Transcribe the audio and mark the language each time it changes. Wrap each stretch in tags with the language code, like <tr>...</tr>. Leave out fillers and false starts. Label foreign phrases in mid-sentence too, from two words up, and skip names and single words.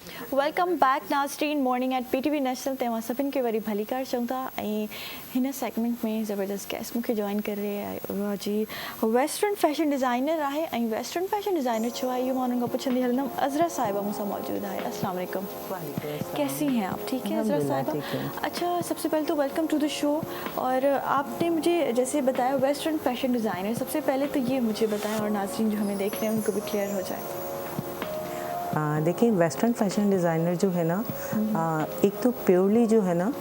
<en>welcome back</en> <sd>नाज़रीन मॉर्निंग एट पीटीवी नेशनल तव्हां सभिनि खे वरी भली कार चऊं था ऐं हिन सेगमेंट में ज़बरदस्त गेस्ट मूंखे जॉइन करे उहा जी</sd> <en>western fashion designer</en> <sd>आहे ऐं</sd> <en>western fashion designer</en> <sd>छो आहे इहो मां उन्हनि खां पुछंदी हलंदमि। अज़रा साहिबा मूंसां मौजूद आहे।</sd> <ar>السلام عليكم.</ar> <ur>کیسی ہیں آپ؟ ٹھیک ہے عذرا صاحبہ. اچھا، سب سے پہلے تو</ur> <en>welcome to the show.</en> <ur>اور آپ نے مجھے جیسے بتایا</ur> <en>western fashion designer,</en> <ur>سب سے پہلے تو یہ مجھے بتائیں اور ناظرین جو ہمیں دیکھ رہے ہیں ان کو بھی کلیئر ہو جائے. دیکھیے,</ur> <en>western fashion designer</en> <ur>جو ہے نا، ایک تو پیورلی جو ہے نا</ur>